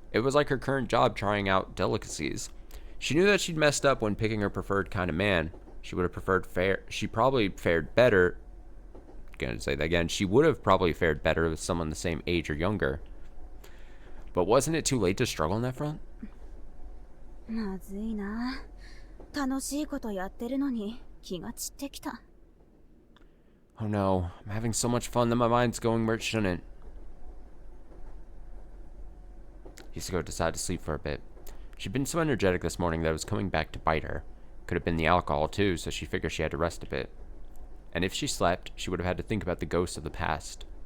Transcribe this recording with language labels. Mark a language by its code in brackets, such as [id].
[en] It was like her current job trying out delicacies. She knew that she'd messed up when picking her preferred kind of man. She would have preferred she probably fared better. Gonna say that again. She would have probably fared better with someone the same age or younger. But wasn't it too late to struggle on that front? [ja] まずいな。楽しいことやってるのに気が散ってきた。 [en] Oh no, I'm having so much fun that my mind's going where it shouldn't. Hisako decided to sleep for a bit. She'd been so energetic this morning that it was coming back to bite her. Could have been the alcohol too, so she figured she had to rest a bit. And if she slept, she would have had to think about the ghosts of the past.